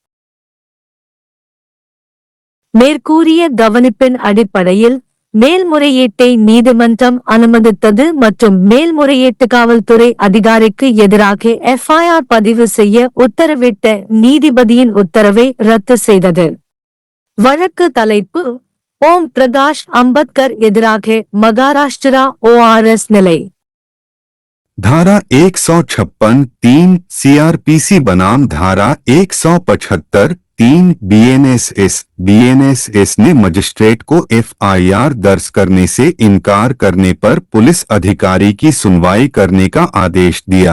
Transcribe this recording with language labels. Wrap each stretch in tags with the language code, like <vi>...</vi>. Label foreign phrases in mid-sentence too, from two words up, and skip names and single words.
<ta>மேற்கூறிய கவனிப்பின் அடிப்படையில் மேல்முறையீட்டை நீதிமன்றம் அனுமதித்தது மற்றும் மேல்முறையீட்டு காவல்துறை அதிகாரிக்கு எதிராக எஃப்ஐஆர் பதிவு செய்ய உத்தரவிட்ட நீதிபதியின் உத்தரவை ரத்து செய்தது. வழக்கு தலைப்பு: ஓம் பிரகாஷ் அம்பேத்கர் எதிராக மகாராஷ்டிரா ORS நிலை.</ta> <hi>धारा 156(3) CRPC बनाम धारा 175(3) BNSS ने मजिस्ट्रेट को FIR दर्ज करने से इनकार करने पर पुलिस अधिकारी की सुनवाई करने का आदेश दिया।</hi>